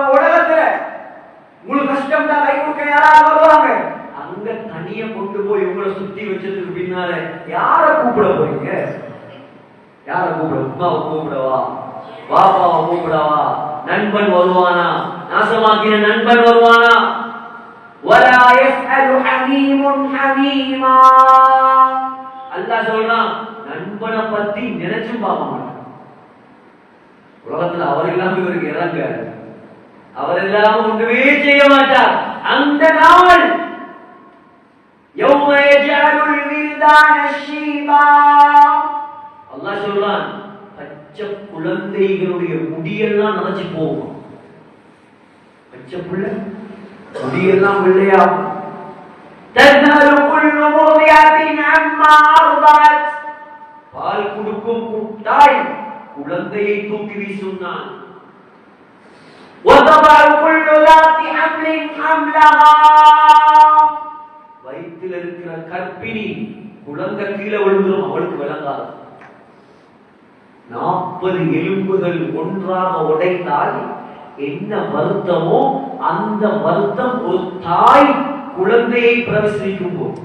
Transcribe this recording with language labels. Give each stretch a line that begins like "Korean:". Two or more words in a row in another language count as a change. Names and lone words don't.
Tamil: உலகத்துல உங்களுக்கு கஷ்டம் தான் கை கொடுக்க யாராவது வருவாங்க. அங்க தனிய கொண்டு போய் உங்களை சுத்தி வச்சதுக்கு பின்னால யார கூப்பிட போறீங்க? யார கூப்பிட? உமாவை கூப்பிடவா? பாப்பாவை கூப்பிடவா? நண்பன் வருவானா? நாசமாக்கின நண்பன் வருவானா?
Arabic: ولا يسأل حميم حميما.
Tamil: அல்லாஹ் சொல்றான், நண்பனை பத்தி நினைச்சும் பார்க்க மாட்டான். உலகத்துல அவர் இல்லாம இவருக்கு இறங்க, அவர் இல்லாம ஒன்றுமே செய்ய மாட்டார். அந்த நாள்
Arabic: يوم يجعل الولدان شيبا.
Tamil: அல்லாஹ் சொல்றான், பச்சை குழந்தைகளுடைய முடியெல்லாம் நனைச்சு போகும். பச்சை பிள்ளை முடியெல்லாம் வெள்ளையாகும்.
Arabic: تذهل كل مرضعة عما أرضعت.
Tamil: பால் கொடுக்கும் தாய் குழந்தையை தூக்கி வீசுனான்.
Arabic: وتضع كل ذات حمل حملها.
Tamil: வயிற்றில் இருக்கிற கர்ப்பிணி குழந்தை கீழே விழுந்துரும், அவளுக்கு விளங்காது. 40 எலும்புகள் ஒன்றாக உடைந்தால் என்ன வருத்தமோ அந்த வருத்தம் ஒரு தாய் குழந்தையை பிரசவிக்கும் போது.